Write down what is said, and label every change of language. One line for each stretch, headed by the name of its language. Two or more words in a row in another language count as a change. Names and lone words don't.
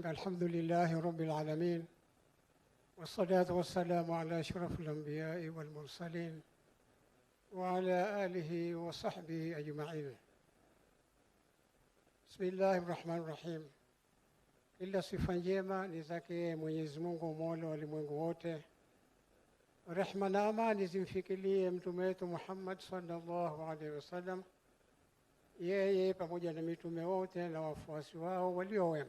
Arabic: الحمد لله رب العالمين والصلاة والسلام على أشرف الأنبياء والمرسلين وعلى آله وصحبه أجمعين. بسم الله الرحمن الرحيم.
Swahili: Kila sifa njema ni zake Mwenyezi Mungu Mola wa ulimwengu wote. Rehma na amani zimfikirie mtume wetu Muhammad
Arabic: صلى الله عليه وسلم,
Swahili: yeye pamoja na mitume wote na wafuasi wao walio wema.